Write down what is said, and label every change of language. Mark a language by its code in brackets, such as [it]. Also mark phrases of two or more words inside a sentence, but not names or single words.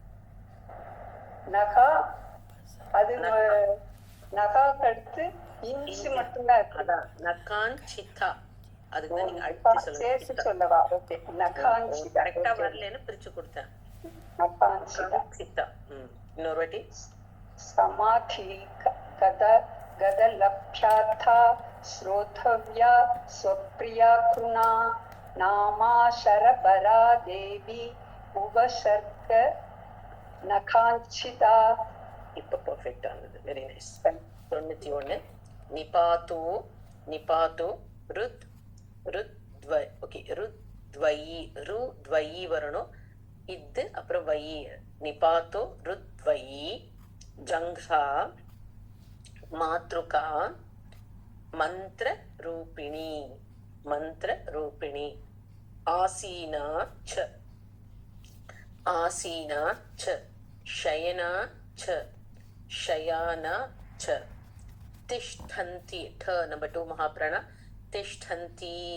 [ta] நகா அது நகாக்கு அடுத்து இன்சி மட்டும்தான் இருக்கு அதான் நகாஞ்சிதா அதுக்கு தான் நீங்க சேர்த்து அழுத்தி சொல்லவா ஓகே நகாஞ்சிதா கரெக்டா வரலன்னு பிரிச்சு கொடுத்தேன் நகாஞ்சிதா நகாஞ்சிதா இன்னொரு வாட்டி [sa] समाधि गद गद लभ्यार्था श्रोतव्या स्वप्रिया कृणा नामा शरपरा देवी उपसर्ग नखांचिता. [ta] இப்போ பர்ஃபெக்ட் ஆனது. [en] Very nice. [ta] 91 [sa] निपात्तु निपात्तु रुत् रुत्व [ta] ஓகே [sa] रुद्वयी रुद्वयी [ta] வரணும். இது அப்புறம் [sa] वयि निपात्तु रुद्वयी जङ्घा मातृका मंत्र रूपिणी आसीना च शयना च शयाना च तिष्ठन्ति ठ नंबर 2 महाप्राण तिष्ठन्ति